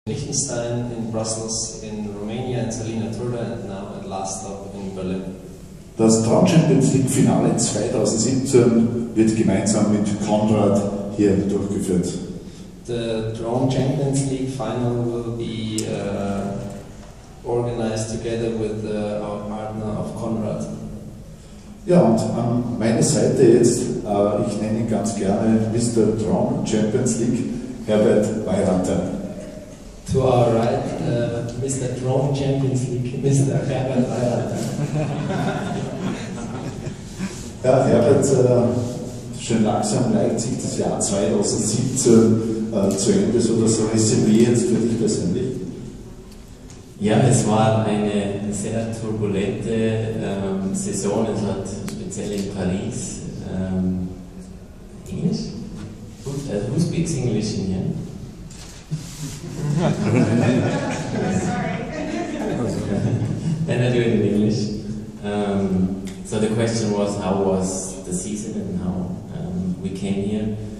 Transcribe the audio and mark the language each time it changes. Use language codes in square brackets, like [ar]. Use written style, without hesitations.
[en] Liechtenstein, in Brussels, in Romania, in Salina Turda, and now at last stop in Berlin. [de] Das Traum Champions League Finale 2017 wird gemeinsam mit Conrad hier durchgeführt. [en] The Drone Champions League final will be organized together with our partner of Conrad. [de] Ja, und an meiner Seite jetzt, ich nenne ihn ganz gerne Mr. Drone Champions League, Herbert Weirater. [en] To our right, Mr. Drone Champions League, Mr. Herbert Weirater. [de] Ja, Herbert, schön langsam neigt sich das Jahr 2017 zu Ende, so das Resümee jetzt für dich persönlich. Ja, es war eine sehr turbulente Saison, es hat speziell in Paris [en] English? Who speaks English in here? Then I do it in English. So the question was, how was the season and how we came here?